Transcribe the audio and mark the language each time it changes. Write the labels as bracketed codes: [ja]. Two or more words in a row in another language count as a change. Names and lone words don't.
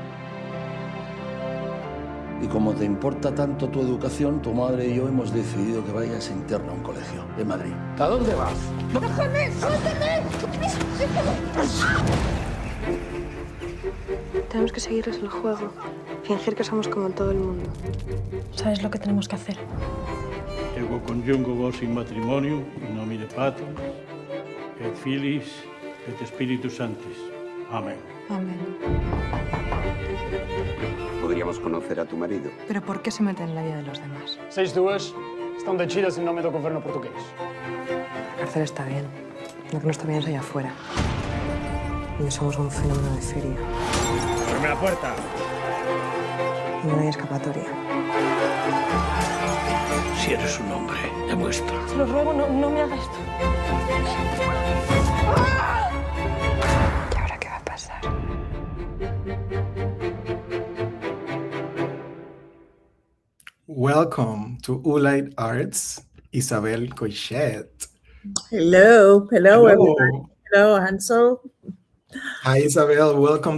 [es] Y como te importa tanto tu educación, tu madre y yo hemos decidido que vayas interna a un colegio de Madrid. ¿A dónde vas? ¡Déjame! ¡Suéltame! Tenemos que seguirles el juego. Fingir que somos como todo el mundo. ¿Sabes lo que tenemos que hacer? [la] Ego conjungo vos in matrimonio, in nomine Patris, et Filis, et Spiritus Sanctis. [es] Amén. Amén. Podríamos conocer a tu marido. ¿Pero por qué se mete en la vida de los demás? [pt] Vocês duas estão decididas em nome do governo português. [es] La cárcel está bien. Lo que no está bien es allá afuera. Y somos un fenómeno de feria. ¡Abre la puerta! Y no hay escapatoria. Si eres un hombre, demuestra. Se lo ruego, no me haga esto. ¿Y ahora qué va a pasar? [en] Welcome to Oolite Arts, Isabel Coixet. Hello, everyone. Hello, Hansel. Hi, Isabel. Welcome.